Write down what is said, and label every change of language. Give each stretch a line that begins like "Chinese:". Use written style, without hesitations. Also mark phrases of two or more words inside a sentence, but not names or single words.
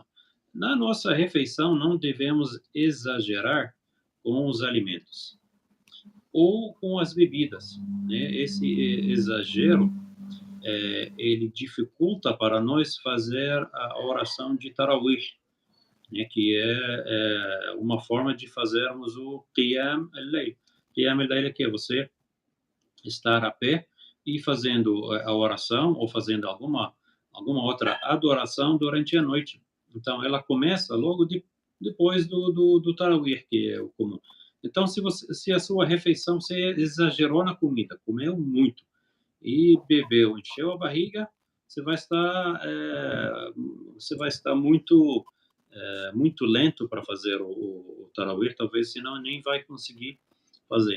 Portuguese: Na nossa refeição, não devemos exagerar com os alimentos ou com as bebidas, né? Esse exagero ele dificulta para nós fazer a oração de Tarawih, né, que é uma forma de fazermos o
Arabic: قيام الليل. قيام الليل
Portuguese: é que você estar a pé e fazendo a oração ou fazendo alguma outra adoração durante a noite. Então, ela começa logo depois do Tarawih, que é o comum. Então, se a sua refeição, você exagerou na comida, comeu muito e bebeu, encheu a barriga, você vai estar, muito lento para fazer o Tarawih, talvez, senão nem vai conseguir fazer.